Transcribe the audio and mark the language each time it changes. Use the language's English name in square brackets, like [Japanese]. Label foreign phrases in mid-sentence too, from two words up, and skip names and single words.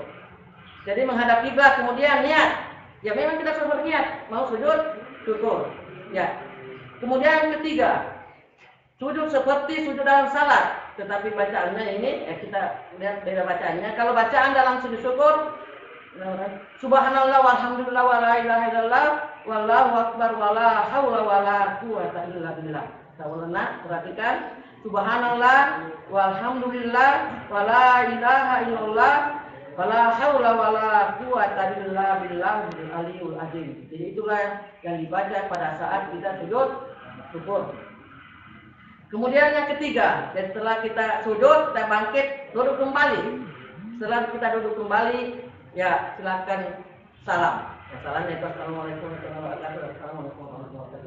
[Indonesian] Jadi menghadap kiblat, kemudian niat. Ya memang kita sudah berniat mau sujud syukur. Ya. Kemudian yang ketiga, sujud seperti sujud dalam salat, tetapi bacaannya ini kita lihat beda bacaannya. Kalau bacaan dalam sujud syukur, [Arabic] سبحان الله والحمد لله ولا إله إلا الله والله أكبر ولا حول ولا قوة إلا بالله. Tawalana perhatikan, سبحان الله والحمد لله ولا إله إلا الله ولا حول ولا قوة إلا بالله العلي العظيم. [Indonesian] Jadi itulah yang dibaca pada saat kita sujud syukur. Kemudian yang ketiga, setelah kita sujud, kita bangkit, duduk kembali. Setelah kita duduk kembali, ya silakan salam. Ya, salamnya itu [Arabic] السلام عليكم ورحمة الله وبركاته.